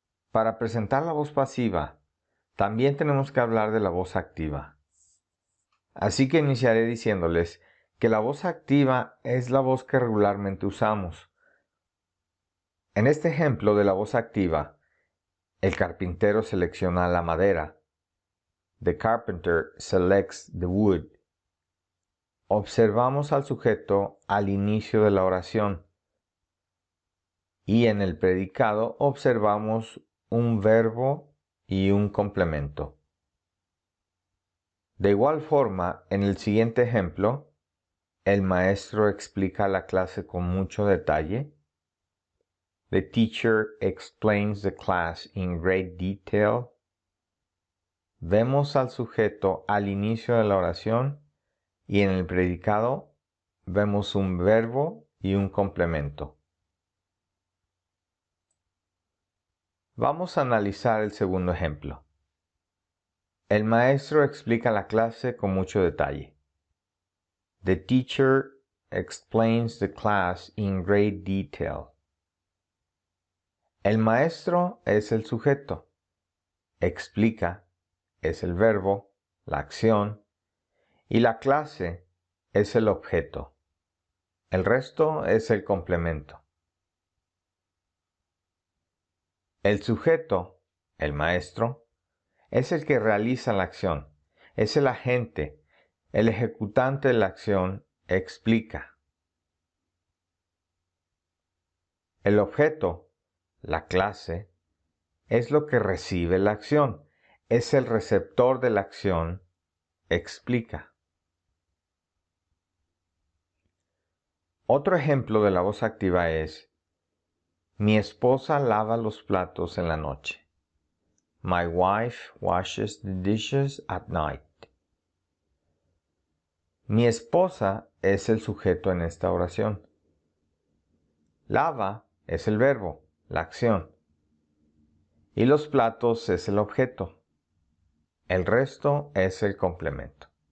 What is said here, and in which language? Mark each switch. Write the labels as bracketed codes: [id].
[es] Para presentar la voz pasiva, también tenemos que hablar de la voz activa. Así que iniciaré diciéndoles que la voz activa es la voz que regularmente usamos. En este ejemplo de la voz activa, el carpintero selecciona la madera. [en] The carpenter selects the wood. [es] Observamos al sujeto al inicio de la oración y en el predicado observamos un verbo y un complemento. De igual forma, en el siguiente ejemplo, el maestro explica la clase con mucho detalle. [en] The teacher explains the class in great detail. [es] Vemos al sujeto al inicio de la oración y en el predicado vemos un verbo y un complemento. Vamos a analizar el segundo ejemplo. El maestro explica la clase con mucho detalle. [en] The teacher explains the class in great detail. [es] El maestro es el sujeto. Explica es el verbo, la acción, y la clase es el objeto. El resto es el complemento. El sujeto, el maestro, es el que realiza la acción. Es el agente, el ejecutante de la acción explica. El objeto, la clase, es lo que recibe la acción. Es el receptor de la acción explica. Otro ejemplo de la voz activa es: mi esposa lava los platos en la noche. [en] My wife washes the dishes at night. [es] Mi esposa es el sujeto en esta oración. Lava es el verbo, la acción. Y los platos es el objeto. El resto es el complemento.